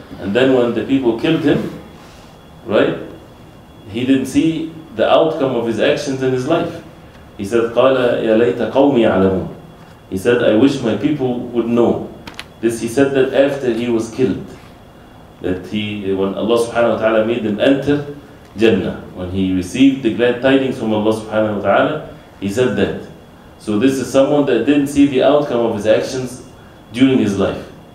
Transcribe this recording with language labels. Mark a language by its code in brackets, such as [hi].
[en] And then when the people killed him, right, he didn't see the outcome of his actions in his life. He said, [ar] قَالَ يَا لَيْتَ قَوْمِي يَعْلَمُونَ. [en] He said, I wish my people would know. This he said that after he was killed. That when Allah subhanahu wa ta'ala made him enter Jannah, when he received the glad tidings from Allah subhanahu wa ta'ala, he said that. So this is someone that didn't see the outcome of his actions during his life.